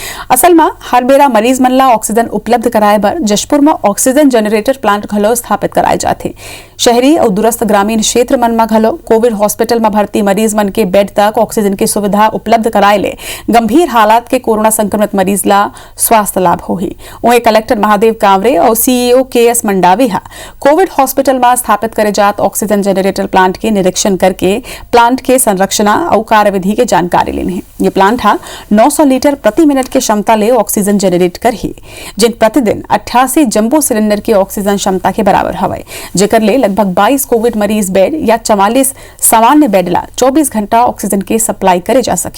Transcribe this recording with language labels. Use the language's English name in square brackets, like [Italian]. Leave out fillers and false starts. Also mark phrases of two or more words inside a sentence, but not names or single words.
[Chhattisgarhi] असल में हर बेरा मरीज मन ला ऑक्सीजन उपलब्ध कराए बर जशपुर में [English] oxygen generator plant [Chhattisgarhi] घलो स्थापित कराए जाते। शहरी और दूरस्थ ग्रामीण क्षेत्र मन में घलो [English] covid hospital [Chhattisgarhi] में भर्ती मरीज मन के बेड तक ऑक्सीजन की सुविधा उपलब्ध कराए ले गंभीर हालात के कोरोना संक्रमित मरीज ला स्वास्थ्य लाभ होही। वहीं कलेक्टर महादेव कांवरे और CEO KS मंडावी हा [English] covid hospital [Chhattisgarhi] में स्थापित करे जात [English] oxygen generator plant [Chhattisgarhi] के निरीक्षण करके प्लांट के संरचना और कार्यविधि के जानकारी लेने हैं। ये प्लांट हा 900 लीटर प्रति मिनट के क्षमता ले [English] oxygen generate [Chhattisgarhi] कर ही, जिन प्रतिदिन 88 [English] jumbo cylinder [Chhattisgarhi] की ऑक्सीजन क्षमता के बराबर हवे, जेकर ले लगभग 22 कोविड मरीज बेड या 44 सामान्य बेड ला 24 घंटा ऑक्सीजन के सप्लाई करे जा सके।